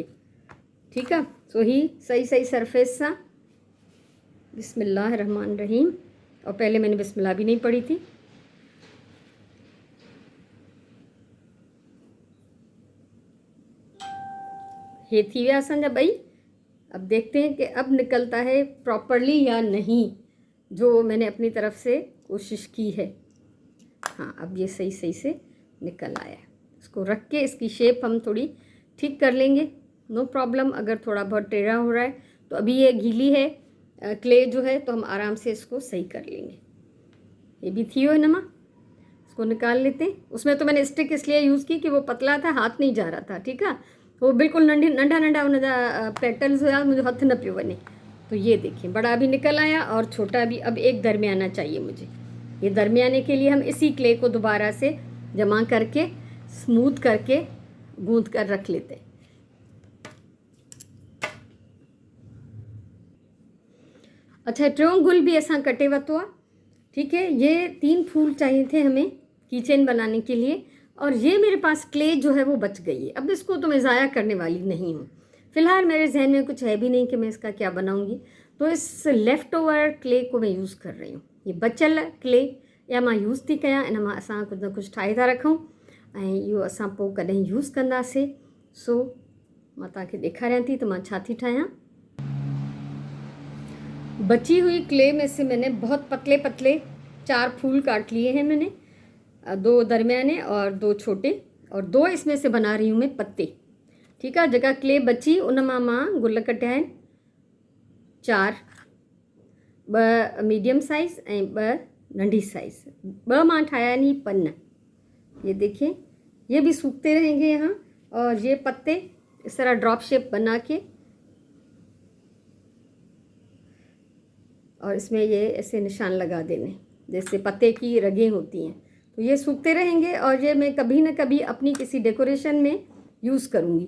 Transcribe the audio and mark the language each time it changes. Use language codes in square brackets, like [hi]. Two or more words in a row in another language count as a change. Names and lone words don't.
[hi] ठीक है। सो ही सही सही सरफेस सा [ar] بسم الله رحمن رحيم, [hi] और पहले मैंने बिस्मिल्लाह भी नहीं पढ़ी थी। [sd] ये थी विया असांजा ॿई। [hi] अब देखते हैं कि अब निकलता है प्रॉपरली या नहीं, जो मैंने अपनी तरफ से कोशिश की है। हाँ, अब ये सही सही से निकल आया है। इसको रख के इसकी शेप हम थोड़ी ठीक कर लेंगे, [en] no problem. [hi] अगर थोड़ा बहुत टेढ़ा हो रहा है तो अभी ये गीली है क्ले जो है, तो हम आराम से इसको सही कर लेंगे। [sd] ये भी थी हो न मां, [hi] इसको निकाल लेते हैं। उसमें तो मैंने स्टिक इसलिए यूज़ की कि वो पतला था, हाथ नहीं जा रहा था। ठीक है। [sd] वो बिल्कुल नंढा नंढा उन पेटल्स हुआ, मुझे हथ न पियो वञे। [hi] तो ये देखिए, बड़ा भी निकल आया और छोटा भी। अब एक दरमियाना चाहिए मुझे। ये दरमियाने के लिए हम इसी क्ले को दोबारा से जमा करके स्मूथ करके गूंथ कर रख लेते हैं। अच्छा, [sd] टियों गुल भी असां कटे वरितो आहे। [hi] ठीक है। ये 3 फूल चाहिए थे हमें कीचेन बनाने के लिए, और ये मेरे पास क्ले जो है वो बच गई है। अब इसको तो मैं ज़ाया करने वाली नहीं हूँ। फ़िलहाल मेरे जहन में कुछ है भी नहीं कि मैं इसका क्या बनाऊँगी, तो इस [en] left over clay [hi] को मैं यूज़ कर रही हूँ। [sd] ये बचियल क्ले या मां यूज़ थी कयां, इन मां असां कुझु न कुझु ठाहे था रखूं ऐं इहो असां पोइ कॾहिं यूज़ कंदासीं। सो मां तव्हांखे ॾेखारियां थी त मां छा थी ठाहियां। [hi] बची हुई क्ले में से मैंने बहुत पतले पतले 4 फूल काट लिए हैं मैंने, 2 दरमियाने और 2 छोटे, और 2 इसमें से बना रही हूँ मैं पत्ते। [sd] ठीकु आहे। जेका क्ले बची उन मां गुल कटिया आहिनि 4, 2 [en] medium size [sd] ऐं 2 नंढी साइज़, 2 मां ठाया आहिनि पन। [hi] ये देखिए, ये भी सूखते रहेंगे यहाँ, और ये पत्ते इस तरह [en] drop shape [hi] बना के, और इसमें ये ऐसे निशान लगा देने जैसे पत्ते की रगें होती हैं। तो ये सूखते रहेंगे और ये मैं कभी ना कभी अपनी किसी डेकोरेशन में यूज़ करूँगी।